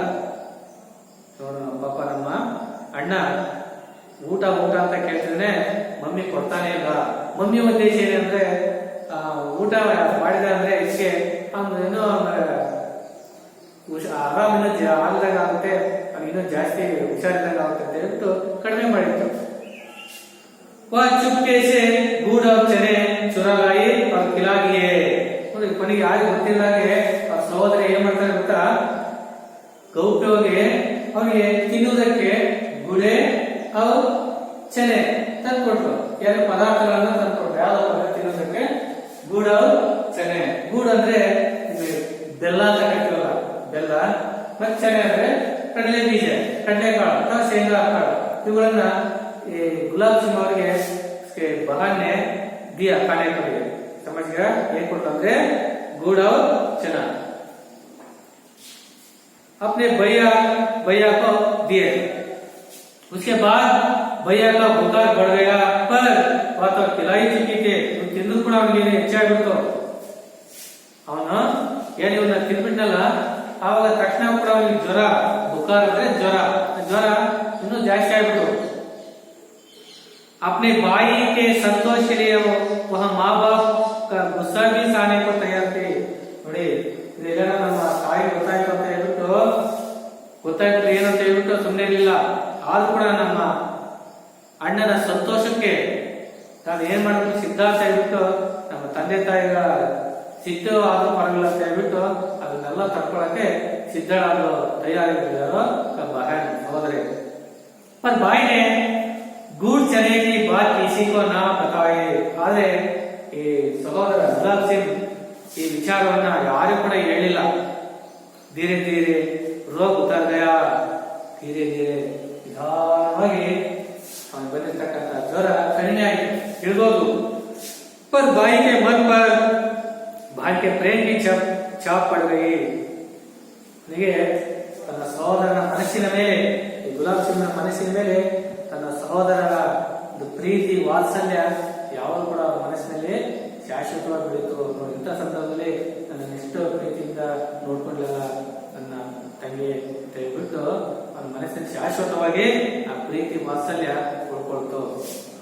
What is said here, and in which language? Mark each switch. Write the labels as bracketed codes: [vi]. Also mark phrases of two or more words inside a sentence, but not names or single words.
[kn] ನೋಡೋಣ ಪಾಪ ನಮ್ಮ ಅಣ್ಣ ಊಟ ಅಂತ ಕೇಳ್ತಿದ್ರೆ ಮಮ್ಮಿ ಕೊಡ್ತಾನೆ ಇಲ್ಲ. ಮಮ್ಮಿ ಉದ್ದೇಶ ಏನಂದ್ರೆ ಊಟ ಮಾಡಿದ ಅಂದ್ರೆ ಇದಕ್ಕೆ ಏನೋ ಆರಾಮಿನ ಆಗದಾಗ ಆಗುತ್ತೆ, ಇನ್ನೂ ಜಾಸ್ತಿ ಹುಷಾರಿದ್ದಾಗ ಆಗುತ್ತೆ ಅಂತ ಹೇಳ್ಬಿಟ್ಟು ಕಡಿಮೆ ಮಾಡಿತ್ತು. [hi] ಚುಪ್ಕೆ से गुड़ और चने चुरा लाई और खिला दिए. [kn] ಕೊನೆಗೆ ಯಾರು ಗೊತ್ತಿಲ್ಲಾಗೆ ಅವ್ರ ಸಹೋದರ ಏನ್ ಮಾಡ್ತಾರೆ ಗೊತ್ತಾ, ಗೌಪ್ಯವಾಗಿ ಅವ್ರಿಗೆ ತಿನ್ನುವುದಕ್ಕೆ ಗುಡೆ ಅವ್ರು ಚನೆ ತಂದ್ಕೊಟ್ರು. ಎರಡು ಪದಾರ್ಥಗಳನ್ನ ತಂದ್ಕೊಟ್ರು. ಯಾವ್ದು ತಿನ್ನೋದಕ್ಕೆ ಗೂಡ ಚನೆ. ಗೂಡ್ ಅಂದ್ರೆ ಬೆಲ್ಲ ಅಂತ ಕರಿತೀವಲ್ಲ, ಬೆಲ್ಲ. ಮತ್ತೆ ಚನೆ ಅಂದ್ರೆ ಕಡಲೆ ಬೀಜ, ಕಡಲೆಕಾಳು ಅಥವಾ ಶೇಂಗಾ ಕಾಳು. ಇವುಗಳನ್ನ ಈ ಗುಲಾಬ್ ಸಿಂಗ್ ಅವರಿಗೆ [hi] बहन ने दिया खाने के लिए. समझ गया? ये कोटंगे गुड़ और चना अपने भैया को दिए. उसके बाद भैया का बुखार बढ़ गया, पर वह तो खिलाई चुकी थी. [kn] ತಿಂದು ಕೂಡ ಅವನಿಗೆ ಹೆಚ್ಚಾಗ್ಬಿಡ್ತು. ಅವನು ಏನು ಇವನ್ನ ತಿನ್ಬಿಟ್ನಲ್ಲ, ಆವಾಗ ತಕ್ಷಣ ಕೂಡ ಅವನಿಗೆ ಜ್ವರ, ಬುಖಾರ್ ಅಂದ್ರೆ ಜ್ವರ ಇನ್ನೂ ಜಾಸ್ತಿ ಆಗ್ಬಿಟ್ಟು. [hi] अपने भाई के संतोष के लिए वह माँ बाप का गुस्सा भी सहने को तैयार थे. [kn] ನೋಡಿ ಇದೆಲ್ಲ ನಮ್ಮ ತಾಯಿ ಗೊತ್ತಾಯ್ತು ಅಂತ ಏನಂತ ಹೇಳ್ಬಿಟ್ಟು ಸುಮ್ಮನೆ ಇರಲಿಲ್ಲ. ಆದ್ರೂ ಕೂಡ ನಮ್ಮ ಅಣ್ಣನ ಸಂತೋಷಕ್ಕೆ ನಾನು ಏನ್ ಮಾಡಬೇಕು ಸಿದ್ಧ ಅಂತ ಹೇಳ್ಬಿಟ್ಟು ನಮ್ಮ ತಂದೆ ತಾಯಿಗ ಸಿಟ್ಟು ಆದ್ರೂ ಪರವಾಗಿಲ್ಲ ಅಂತ ಹೇಳ್ಬಿಟ್ಟು ಅದನ್ನೆಲ್ಲ ತಡ್ಕೊಳಕ್ಕೆ ಸಿದ್ಧಳಾದ್ರು, ತಯಾರಿದ್ರು ಬಹನ್ ಸಹೋದರಿ. [hi] पर भाई ने गुड़ चने की बात किसी को ना बताए. [kn] ಆದ್ರೆ ಈ ಸಹೋದರ ಗುಲಾಬ್ ಸಿಂಗ್ ಈ ವಿಚಾರವನ್ನ ಯಾರು ಕೂಡ ಹೇಳಿಲ್ಲ. [hi] धीरे धीरे रोग उतर गया. [kn] ಧೀರೆ ನಿಧಾನವಾಗಿ ಅವನು ಬಂದಿರ್ತಕ್ಕಂಥ ಜ್ವರ ಕಡಿಮೆ ಆಗಿ ಇಳಿದೋದು. [hi] पर भाई के मन पर भाई के प्रेम की छाप पड़ गई. [kn] ಅವನಿಗೆ ತನ್ನ ಸಹೋದರನ ಮನಸ್ಸಿನ ಮೇಲೆ, ಈ ಗುಲಾಬ್ ಸಿಂಗ್ನ ಮನಸ್ಸಿನ ಮೇಲೆ ತನ್ನ ಸಹೋದರರ ಒಂದು ಪ್ರೀತಿ ವಾತ್ಸಲ್ಯ ಯಾವಾಗ ಕೂಡ ಅವರ ಮನಸ್ಸಿನಲ್ಲಿ ಶಾಶ್ವತವಾಗಿ ಬೆಳೀತು. ಇಂಥ ಸಂದರ್ಭದಲ್ಲಿ ನನ್ನ ಎಷ್ಟು ಪ್ರೀತಿಯಿಂದ ನೋಡ್ಕೊಳ್ಳಲ್ಲ ನನ್ನ ತಂಗಿ ಅಂತ ಹೇಳ್ಬಿಟ್ಟು ಅವನ ಮನಸ್ಸಿನಲ್ಲಿ ಶಾಶ್ವತವಾಗಿ ಆ ಪ್ರೀತಿ ವಾತ್ಸಲ್ಯ ಉಳ್ಕೊಳ್ತು.